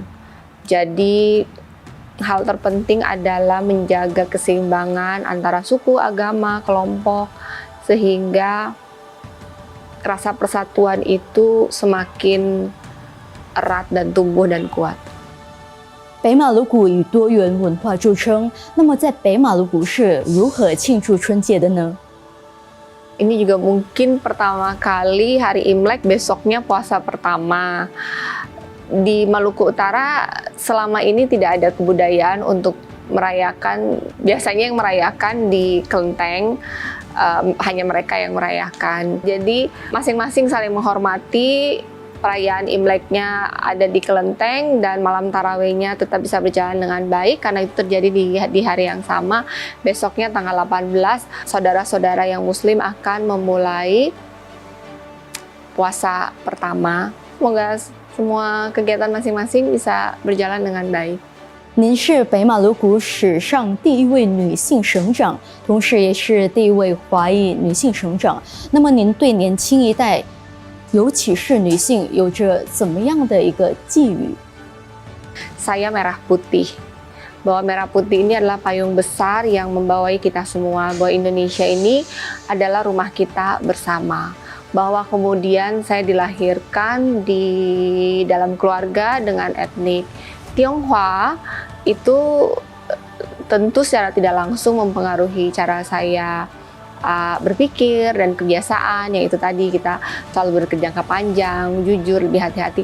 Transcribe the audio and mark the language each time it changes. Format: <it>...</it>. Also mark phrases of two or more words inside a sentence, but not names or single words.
<id>Jadi hal terpenting adalah menjaga keseimbangan antara suku, agama, kelompok, sehingga rasa persatuan itu semakin erat dan tumbuh dan kuat.</id> <zh>北马鲁古以多元文化著称，那么在北马鲁古是如何庆祝春节的呢？</zh> <id>Ini juga mungkin pertama kali hari Imlek, besoknya puasa pertama. Di Maluku Utara selama ini tidak ada kebudayaan untuk merayakan, biasanya yang merayakan di kelenteng hanya mereka yang merayakan. Jadi masing-masing saling menghormati. Perayaan Imleknya ada di kelenteng dan malam tarawihnya tetap bisa berjalan dengan baik karena itu terjadi di hari yang sama. Besoknya tanggal 18, saudara-saudara yang muslim akan memulai puasa pertama. Semoga semua kegiatan masing-masing bisa berjalan dengan baik.</id> <zh>您是北马鲁谷史上第一位女性省长，同时也是第一位华裔女性省长。那么您对年轻一代，尤其是女性，有着怎么样的一个寄语？</zh> <id>Saya merah putih. Bahwa merah putih ini adalah payung besar yang membawai kita semua. Bahwa Indonesia ini adalah rumah kita bersama. Bahwa kemudian saya dilahirkan di dalam keluarga dengan etnik Tionghoa, itu tentu secara tidak langsung mempengaruhi cara saya berpikir dan kebiasaan, yang itu tadi kita selalu berjangka panjang, jujur, lebih hati-hati.</id>